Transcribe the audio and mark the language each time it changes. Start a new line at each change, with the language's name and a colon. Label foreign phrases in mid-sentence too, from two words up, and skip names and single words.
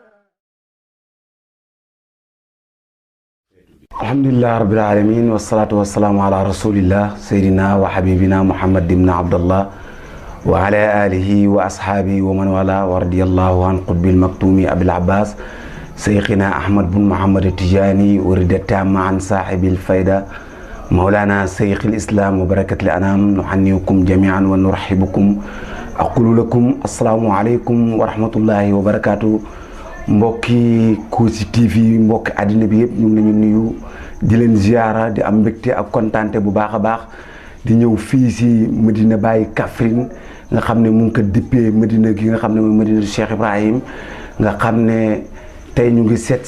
Arabic: الحمد لله رب العالمين والصلاة والسلام على رسول الله سيدنا وحبيبنا محمد بن عبد الله وعلى آله وأصحابه ومن والى ورضي الله عن قطب المكتوم أبي العباس شيخنا أحمد بن محمد التجاني ورضي تماما عن صاحب الفيضة مولانا شيخ الإسلام وبركة الأنام نهنئكم جميعا ونرحب بكم أقول لكم السلام عليكم ورحمة الله وبركاته.
Wolof: mbokki Kossy TV mbokki àddina bi yëpp ñu ngi leen nuyu di leen ziara di am mbégte ak kontaante bu baax a baax di ñëw fii si Medina Baye Kaffrine nga xam ne mu ngi ko dippee Medina gi nga xam ne mooy Medina Cheikh Ibrahim nga xam ne tey ñu ngi seet